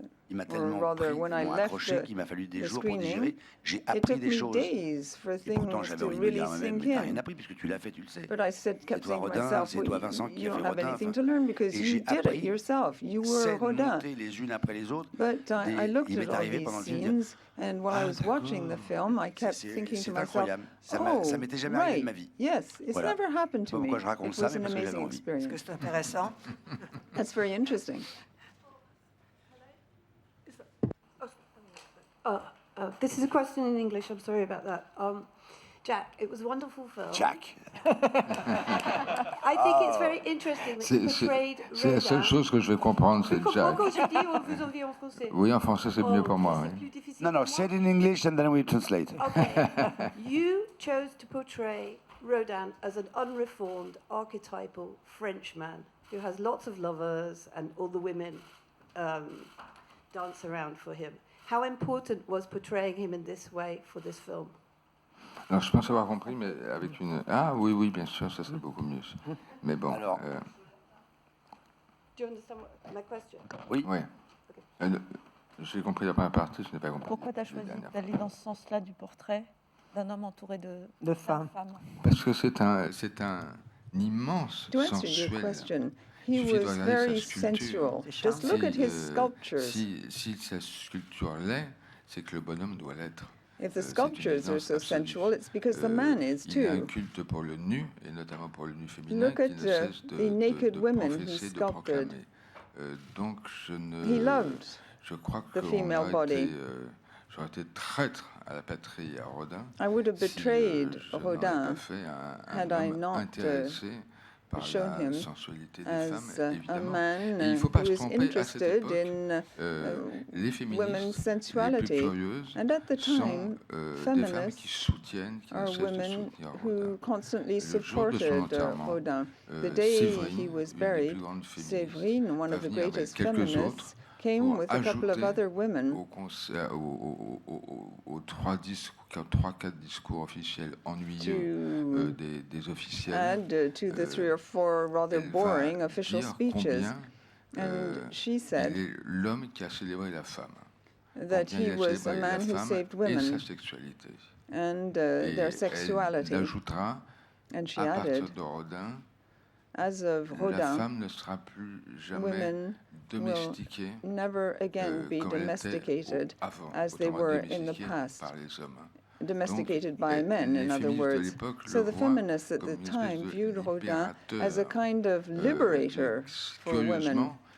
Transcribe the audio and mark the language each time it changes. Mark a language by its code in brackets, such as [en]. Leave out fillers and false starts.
[fr] Il m'a tellement pris, accroché qu'il m'a fallu des jours pour digérer. J'ai appris des choses. Et pourtant, j'avais envie de me dire moi-même, mais tu n'as rien appris puisque tu l'as fait, tu le sais. C'est toi Rodin, c'est toi Vincent qui a fait Rodin. Et j'ai appris ces montées les unes après les autres. Il m'est arrivé pendant le film de [en] And while I was watching the film, I kept thinking to myself, [fr] ça m'était jamais arrivé de ma vie. [en] Yes, it's never happened to me. [fr] Pourquoi je raconte ça, mais parce que j'avais envie. Est-ce que c'est intéressant? [en] That's very interesting. This is a question in English. I'm sorry about that. Jack, it was a wonderful film. Jack. I think it's very interesting that you portrayed Rodin. [fr] C'est la seule chose que je vais comprendre, c'est Jack. Quand je dis, vous envie en français. Oui, en français, c'est mieux pour moi. Oui. [en] No, say it in English and then we translate. Okay. You chose to portray Rodin as an unreformed, archetypal Frenchman who has lots of lovers and all the women dance around for him. How important was portraying him in this way for this film? [fr] Alors, je pense avoir compris, mais avec une... Ah oui, bien sûr, ça serait beaucoup mieux. Mais bon... [en] Alors, do you understand my question? [fr] Oui. [en] Okay. [fr] J'ai compris la première partie, je n'ai pas compris. Pourquoi tu as choisi d'aller dans ce sens-là du portrait d'un homme entouré de femmes? Parce que c'est un immense sensuel. [en] He was very sensual. Just look at his sculptures. [fr] Si sa sculpture l'est, c'est que le bonhomme doit l'être. [en] If the sculptures are so sensual, it's because the man is too. [fr] Il a un culte pour le nu, et notamment pour le nu féminin, [en] look at the naked women he sculpted. [fr] Donc [en] he loved [fr] je crois [en] the female body. [fr] J'aurais été traître à la patrie à Rodin. [en] I would have betrayed Rodin had I not shown him as a man who is interested in women's sensuality. And at the time, feminists are women who constantly supported Rodin. The day he was buried, Séverine, one of the greatest feminists, came with a couple of other women [fr] aux 3-4 discours officiels ennuyeux des officiels. [en] And to the 3 or 4 rather boring official speeches. And she said [fr] l'homme qui a célébré la femme. [en] That he was a man who saved women and their sexuality. And she added, as of Rodin, [fr] la femme ne sera plus jamais domestiquée [en] will never again be domesticated as they were in the past. domesticated by men, in other words. So the feminists at the time viewed Rodin as a kind of liberator for women.